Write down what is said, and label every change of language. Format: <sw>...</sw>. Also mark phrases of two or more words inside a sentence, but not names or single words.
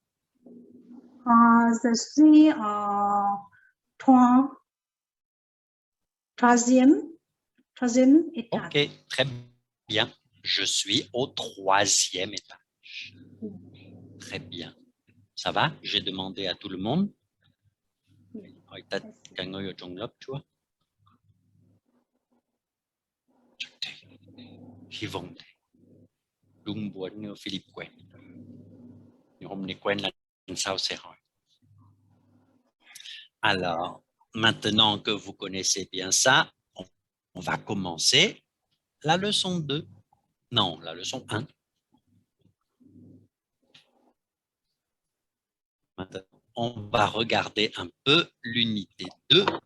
<fr>Je suis au 3e étage. Ok, très bien. Je suis au 3e étage. Très bien. Ça va? J'ai demandé à tout le monde.</fr> <vi>Hỏi tất cả người ở trong lớp chưa? Hy vọng thế. Đúng muốn Philip quen. Nhưng hôm nay quen là lần sau sẽ hỏi.</vi> <fr>Alors, maintenant que vous connaissez bien ça, on va commencer la leçon 2. Non, la leçon 1. Maintenant, on va regarder un peu l'unité 2.</fr>